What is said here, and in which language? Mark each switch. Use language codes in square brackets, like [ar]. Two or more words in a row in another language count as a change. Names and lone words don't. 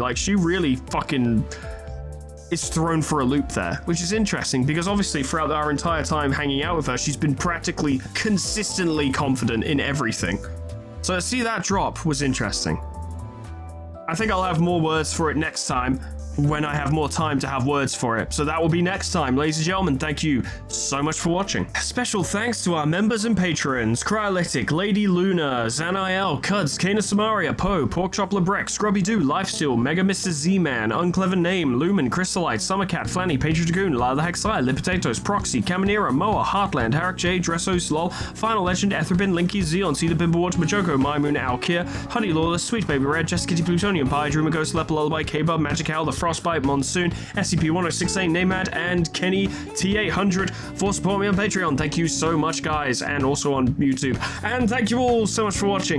[en] Like, she really fucking is thrown for a loop there, which is interesting because obviously throughout our entire time hanging out with her, she's been practically consistently confident in everything. So to see that drop was interesting. I think I'll have more words for it next time when I have more time to have words for it. So that will be next time. Ladies and gentlemen, thank you so much for watching. Special thanks to our members and patrons: Cryolytic, Lady Luna, Zanael, Cuds, Kana Samaria, Poe, Pork Chop Lebreck, Scrubby Doo, Lifesteal, Mega Mr. Z-Man, Unclever Name, Lumen, Crystallite, Summercat, Flanny, Patriot Dragoon, La the Hexai, Lip Potatoes, Proxy, Caminera, Moa, Heartland, Harak J, Dressos, Lol, Final Legend, Etherbin, Linky, Zeon, Cedar Bimblewatch, Majoko, My Moon, Alkia, Honey Lawless, Sweet Baby Red, Jessica Kitty Plutonium Pie, Dreamer Ghost, Leper Lullaby, K-Bub, Magic Owl, The Frostbite, Monsoon, SCP-1068, Namad, and Kenny T800 for supporting me on Patreon. Thank you so much, guys, and also on YouTube. And thank you all so much for watching.